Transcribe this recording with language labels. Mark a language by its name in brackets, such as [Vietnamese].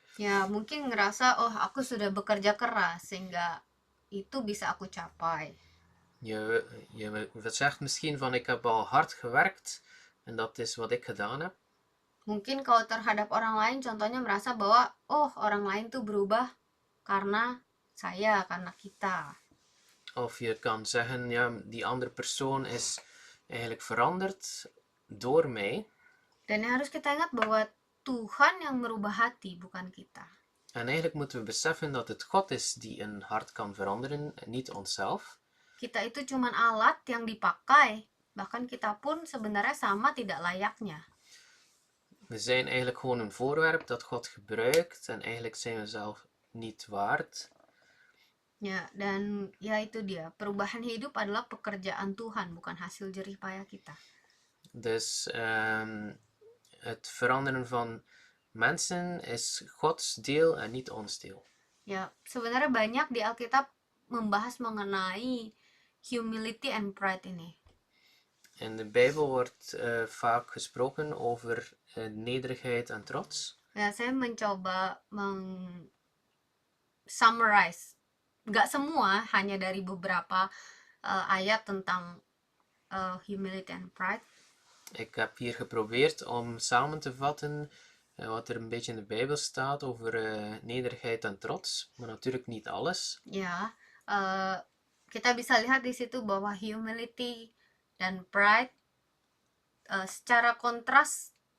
[Indonesian] Ya, mungkin ngerasa oh aku sudah bekerja keras sehingga itu bisa aku capai. [Dutch] Je zegt misschien van ik heb al hard gewerkt en dat is wat ik gedaan heb. [Indonesian] Mungkin kalau terhadap orang lain contohnya merasa bahwa oh orang lain tuh berubah karena saya, karena kita. [Dutch] Of je kan zeggen, ja, die andere persoon is eigenlijk veranderd door mij. [Indonesian] Dan harus kita ingat bahwa Tuhan yang merubah hati, bukan kita. [Dutch] En eigenlijk moeten we beseffen dat het God is die een hart kan veranderen, en niet onszelf. [Indonesian] Kita itu cuman alat yang dipakai, bahkan kita pun sebenarnya sama tidak layaknya. [Dutch] We zijn eigenlijk gewoon een voorwerp dat God gebruikt en eigenlijk zijn we zelf niet waard. [Indonesian] Ya, dan ya itu dia. Perubahan hidup adalah pekerjaan Tuhan, bukan hasil jerih payah kita. [Dutch] Dus het veranderen van mensen is Gods deel en niet ons deel. [Indonesian] Ya, sebenarnya banyak di Alkitab membahas mengenai [English] humility and pride [Indonesian] ini. [Dutch] In de Bijbel wordt vaak gesproken over nederigheid en trots. [Indonesian] Ya, saya mencoba summarize, nggak semua, hanya dari beberapa ayat tentang [English] humility and pride. [Dutch] Ik heb hier geprobeerd om samen te vatten wat er een beetje in de Bijbel staat over nederigheid en trots, maar natuurlijk niet alles. [Indonesian] Ya, kita bisa lihat di situ bahwa humility dan pride secara kontras